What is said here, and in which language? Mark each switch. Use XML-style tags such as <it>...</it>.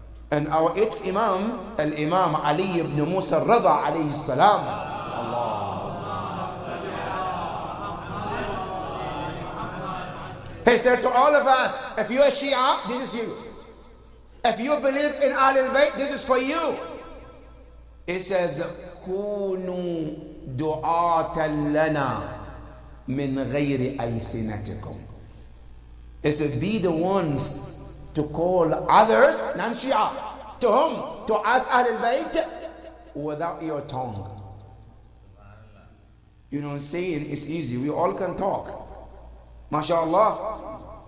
<en>And our 8th Imam, Al-Imam Ali ibn Musa Rada alayhi salam. Allah. He said to all of us, if you're a Shia, this is you. If you believe in Ahlul Bayt, this is for you. It says,</en> <ar>كونوا دعاة لنا من غير ألسنتكم.</ar> <en>It says, be the ones to call others, non-Shia, to whom? To us Ahlul Bayt, without your tongue. You know, saying it's easy. We all can talk. MashaAllah.</en>